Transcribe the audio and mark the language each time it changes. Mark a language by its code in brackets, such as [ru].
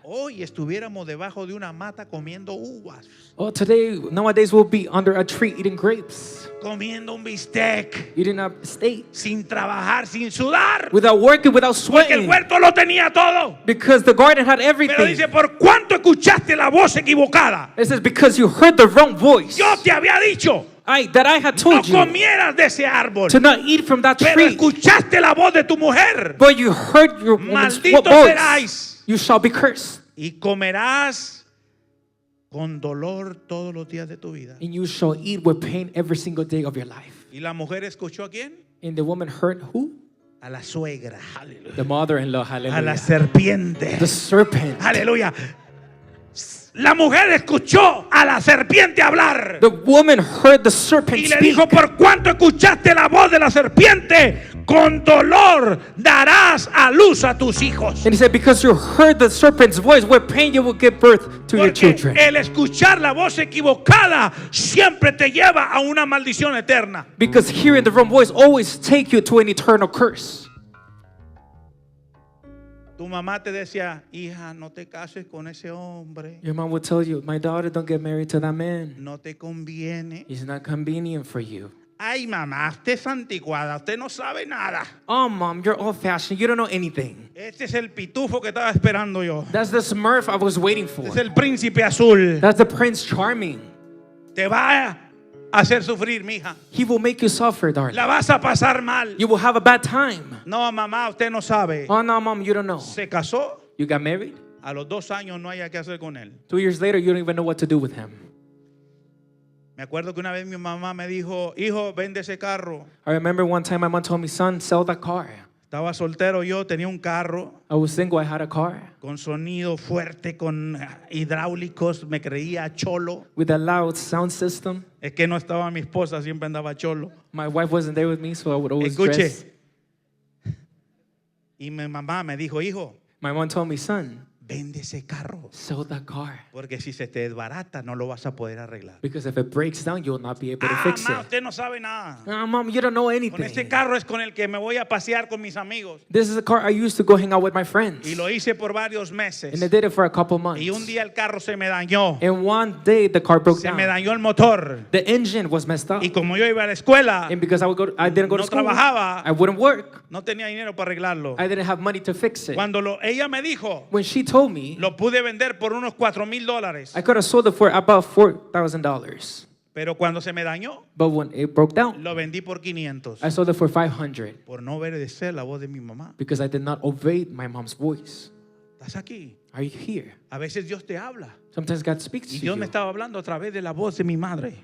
[es] hoy estuviéramos debajo de una mata comiendo uvas, [en] oh, nowadays we'll be under a tree eating grapes, [es] comiendo un bistec, [en] eating a steak, [es] sin trabajar, sin sudar, [en] without working, without [es] porque el [en] sweating, [es] huerto lo tenía todo. [en] because the garden had [es] Pero [en] everything. [es] dice, por cuanto escuchaste la voz equivocada, [en] It says, because you heard the wrong voice. [es] yo te había dicho, [en] That I had [es] no [en] told you [es] comieras de ese árbol, [en] to not eat from that [es] pero [en] tree, [es] escuchaste la voz de tu mujer [en] but you heard your woman's [es] Malditos [en] voice. [es] seráis. [en] You shall be cursed, [es] y comerás con dolor todos los días de tu vida. [en] and you shall eat with pain every single day of your life. [es] ¿Y la mujer escuchó a quién? [en] And the woman heard who? [es] A la suegra, aleluya. [en] The mother-in-law, [es] A la [en] hallelujah. [es] serpiente, [en] The serpent. [es] aleluya. La mujer escuchó a la serpiente hablar [en] The woman heard the serpent [es] y le [en] speak. [es] dijo, por cuanto escuchaste la voz de la serpiente, con dolor darás a luz a tus hijos. [en] And he said, because you heard the serpent's voice, with pain you will give birth to your [es] Porque [en] children. [es] el escuchar la voz equivocada siempre te lleva a una maldición eterna. [en] Because hearing the wrong voice always take you to an eternal curse. [es] Tu mamá te decía, hija, no te cases con ese hombre, [en] Your mom would tell you, my daughter, don't get married to that man. [es] no te conviene. [en] He's not convenient for you. [es] Ay, mamá, usted es anticuada, usted no sabe nada. [en] Oh, mom, you're old-fashioned. You don't know anything. [es] Este es el pitufo que estaba esperando yo. [en] That's the Smurf I was waiting for. [es] Este es el príncipe azul. [en] That's the Prince Charming. [es] Te va a hacer sufrir, mija. [en] He will make you suffer, darling. [es] La vas a pasar mal. [en] You will have a bad time. [es] No, mamá, usted no sabe. [en] Oh, no, mom, you don't know. [es] Se casó, [en] You got married? [es] a los 2 años no haya qué hacer con él. [en] 2 years later, you don't even know what to do with him. [es] Me acuerdo que una vez mi mamá me dijo, hijo, vende ese carro. [en] I remember one time my mom told me, son, sell that car. [es] Estaba soltero yo, tenía un carro [en] I was single. I had a car [es] con sonido fuerte, con hidráulicos, me creía cholo. [en] with a loud sound system. [es] Es que no estaba mi esposa, siempre andaba cholo. [en] My wife wasn't there with me, so I would always [es] Escuche. [en] dress. [es] Y mi mamá me dijo, hijo, [en] My mom told me, son, [es] vende ese carro. [en] sell that car. [es] Porque si se te desbarata, no lo vas a poder arreglar. [en] Because if it breaks down, you'll not be able to [es] Ah, [en] fix [es] ma, [en] it. [es] usted no sabe nada. [en] Mom, you don't know [es] Con [en] anything. [es] este carro es con el que me voy a pasear con mis amigos. [en] This is a car I used to go hang out with my friends. [es] Y lo hice por varios meses. [en] And I did it for a couple months. [es] Y un día el carro se me dañó. [en] And one day the car broke [es] Se me [en] down. [es] dañó el motor. [en] The engine was messed up. [es] Y como yo iba a la escuela, [en] And because I didn't go to [es] no [en] school, [es] trabajaba. [en] I wouldn't work. [es] no tenía dinero para arreglarlo. [en] I didn't have money to fix it. [es] Cuando ella me dijo, [en] When she told me, [es] lo pude vender por unos $4,000. [en] I could have sold it for about $4,000. [es] Pero cuando se me dañó, [en] But when it broke down, [es] lo vendí por 500. [en] I sold it for $500 [es] Por no obedecer la voz de mi mamá. [en] because I did not obey my mom's voice. [es] ¿Estás aquí? [en] Are you here? [es] A veces Dios te habla. [en] Sometimes God speaks [es] Y [en] to [es] Dios [en] you. [es] me estaba hablando a través de la voz de mi madre.